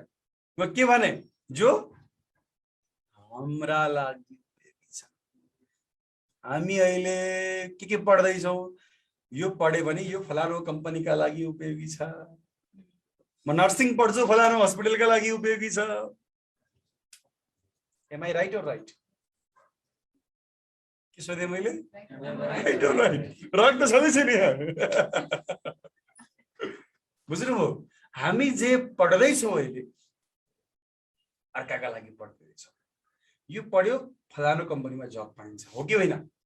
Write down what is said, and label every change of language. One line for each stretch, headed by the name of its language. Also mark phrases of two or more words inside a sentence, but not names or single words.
Nepali: म के भने, जो हाम्रा लागि उपयोगी छ। हामी अहिले के पढ्दैछौँ, यो पढ्यो भने यो फलानो कम्पनीका लागि उपयोगी छ, म नर्सिङ पढ्छु फलानो हस्पिटलका लागि उपयोगी छ।
English: am I right or right?
Nepali: के सोधे मैले?
English: right or right?
Nepali: रक त छँदैछ नि यहाँ। बुझ्नुभयो? हामी जे पढ्दैछौँ अहिले अर्काका लागि पढ्दैछौँ। यो पढ्यो फलानो कम्पनीमा जब पाइन्छ, हो कि होइन?